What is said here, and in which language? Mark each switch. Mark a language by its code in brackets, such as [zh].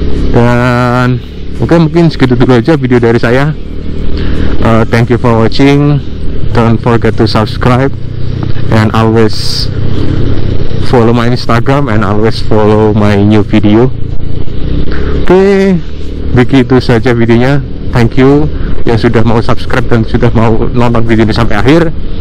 [id] Dan mungkin segitu dulu aja video dari saya. [en] Thank you for watching. Don't forget to subscribe and always follow my Instagram and always follow my new video. [id] Oke, begitu saja videonya. [en] Thank you [id] yang sudah mau subscribe dan sudah mau nonton video ini sampai akhir.